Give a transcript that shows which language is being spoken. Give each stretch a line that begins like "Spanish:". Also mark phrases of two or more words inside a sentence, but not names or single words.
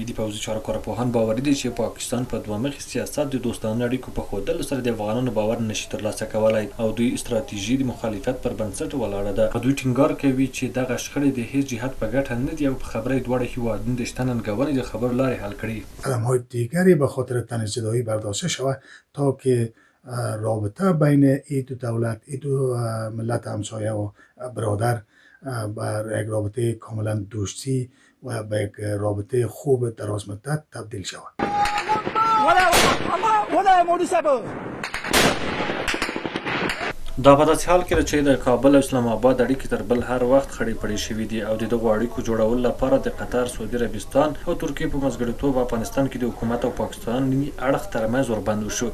Pashto: د پوځي چارو کارپوهان باوري دي چې پاکستان په دوه مخي سیاست د دوستانه اړیکو په ښودلو سره د افغانانو باور نشي ترلاسه کولی او دوی استراتیژي د مخالفت پر بنسټ ولاړه ده. دوی ټینګار کوي چې دغه شخړې د هیڅ جهت په ګټه نه دي او په خبره یې دواړه هیوادونه د شته ننګونې د خبرو لارې حل کړي.
Persian: قدم‌های دیگری به خاطر تنش زدایی برداشته شود تا که رابطه بین این دو دولت، این دو ملت همسایه و برادر بر یک رابطه کاملا دوستی و به یک رابطه خوب دراز مدت تبدیل شود.
Pashto: دا په داسې حال کې چې د کابل او اسلام آباد اړیکې تر بل هر وخت خړې پړې شوي دي او د دغو اړیکو جوړولو لپاره د قطر، سعودي عربستان او ترکیې په منځګړیتوب افغانستان کې د حکومت او پاکستاني اړخ ترمنځ وربند وشو.